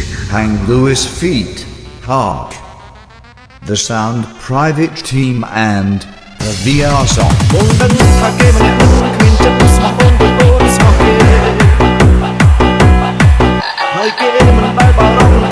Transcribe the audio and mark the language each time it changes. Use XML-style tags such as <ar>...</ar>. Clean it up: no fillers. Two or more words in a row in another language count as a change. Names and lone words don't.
<en>Hang Lewis feat. Hark. The Sound Private Team and the VR song.</en> <km>បងដឹងថាគេម្នាក់នឹងគ្មានចិត្តស្មោះអូនដូចអូនស្មោះគេហើយគេមិនដែលបារម្ភ</km>